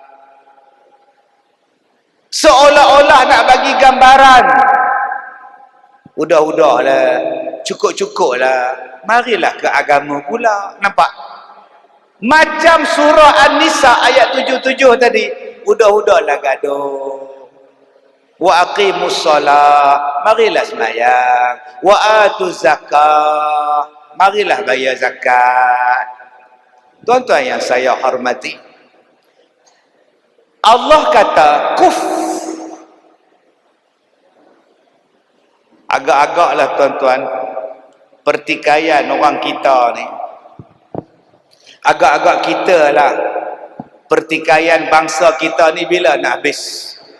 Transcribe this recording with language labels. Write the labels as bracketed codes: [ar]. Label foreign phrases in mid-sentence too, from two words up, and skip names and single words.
[ms] Seolah-olah nak bagi gambaran. Udah-udahlah, cukup-cukuplah. Marilah ke agama pula. Nampak? Macam surah An-Nisa ayat 77 tadi. Udah-udahlah gaduh. [ar] وأقيموا الصلاة, [ms] marilah sembahyang. [ar] وآتوا الزكاة, [ms] marilah bayar zakat. Tuan-tuan yang saya hormati, Allah kata kuf. Agak-agaklah tuan-tuan, pertikaian orang kita ni, agak-agak kita lah, pertikaian bangsa kita ni bila nak habis?